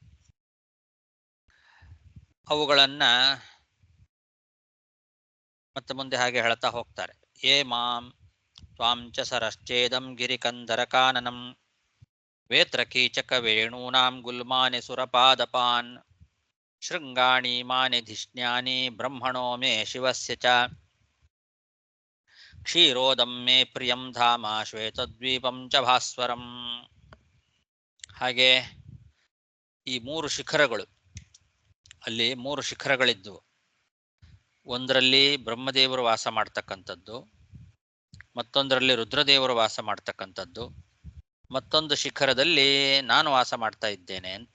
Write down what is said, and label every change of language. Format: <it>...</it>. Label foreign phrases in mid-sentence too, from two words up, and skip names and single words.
<kn>ಅವುಗಳನ್ನ ಮತ್ತೆ ಮುಂದೆ ಹಾಗೆ ಹೇಳ್ತಾ ಹೋಗ್ತಾರೆ.</kn> <sa>ಏ ಮಾಂ ತ್ವಾಂಚ ಸರಶ್ಚೇದಂ ಗಿರಿಕಂದರಕಾನನಂ ವೇತ್ರ ಕೀಚಕ ವೇಣೂನಾಂ ಗುಲ್ಮಾನಿ ಸುರಪಾದಪಾನ್ ಶೃಂಗಾಣಿ ಮಾನಿ ಧಿಷ್ಣ್ಯಾನಿ ಬ್ರಹ್ಮಣೋ ಮೇ ಶಿವಸ್ಯ ಚ ಕ್ಷೀರೋದಂ ಮೇ ಪ್ರಿಯಂ ಧಾಮ ಶ್ವೇತದ್ವೀಪಂ ಚ ಭಾಸ್ವರಂ.</sa> <kn>ಹಾಗೆ ಈ 3 ಶಿಖರಗಳು, ಅಲ್ಲಿ 3 ಶಿಖರಗಳಿದ್ದವು. ಒಂದರಲ್ಲಿ ಬ್ರಹ್ಮದೇವರು ವಾಸ ಮಾಡ್ತಕ್ಕಂಥದ್ದು, ಮತ್ತೊಂದರಲ್ಲಿ ರುದ್ರದೇವರು ವಾಸ ಮಾಡ್ತಕ್ಕಂಥದ್ದು, ಮತ್ತೊಂದು ಶಿಖರದಲ್ಲಿ ನಾನು ವಾಸ ಮಾಡ್ತಾ ಇದ್ದೇನೆ ಅಂತ.</kn>